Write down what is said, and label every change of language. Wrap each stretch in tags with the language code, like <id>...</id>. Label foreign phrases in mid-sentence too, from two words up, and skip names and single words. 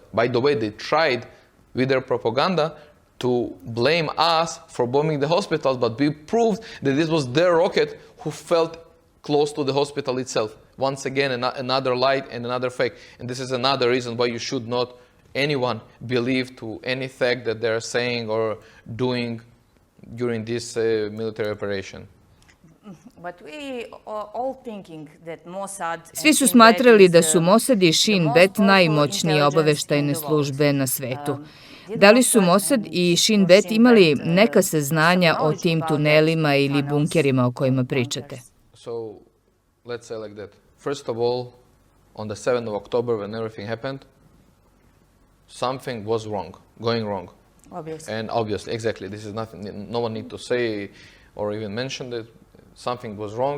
<en>By the way, they tried with their propaganda to blame us for bombing the hospitals, but we proved that this was their rocket who felt close to the hospital itself. Once again, another lie and another fake. And this is another reason why you should not anyone believe to any fact that they're saying or doing during this military operation.</en> <sr>Svi su smatrali da su Mossad i Shin Bet najmoćnije obaveštajne službe na svetu. Da li su Mossad i Shin Bet imali neka saznanja o tim tunelima ili bunkerima o kojima pričate?</sr> <en>So, let's say like that. First of all, on the 7th of October, when everything happened, something was wrong, going wrong. Obviously. And obviously, exactly, this is nothing, no one need to say or even mention that something was wrong.</en>